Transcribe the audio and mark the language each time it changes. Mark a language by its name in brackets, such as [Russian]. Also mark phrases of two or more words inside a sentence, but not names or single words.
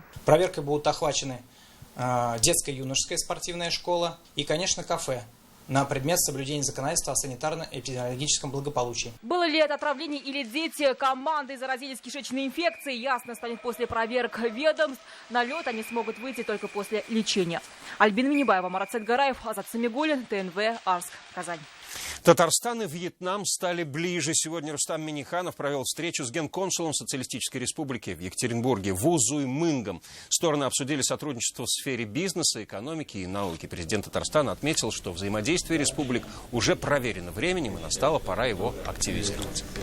[Russian] Проверкой будут охвачены детская и юношеская спортивная школа и, конечно, кафе на предмет соблюдения законодательства о санитарно-эпидемиологическом благополучии. Было ли это отравление или дети команды заразились кишечной инфекцией, ясно станет после проверок ведомств. На лед они смогут выйти только после лечения. Альбина Минибаева, Марат Садгараев, Азат Самигуллин, ТНВ, Арск, Казань. Татарстан и Вьетнам стали ближе. Сегодня Рустам Минниханов провел встречу с генконсулом Социалистической Республики в Екатеринбурге Ву Зуймынгом. Стороны обсудили сотрудничество в сфере бизнеса, экономики и науки. Президент Татарстана отметил, что взаимодействие республик уже проверено временем и настала пора его активизировать.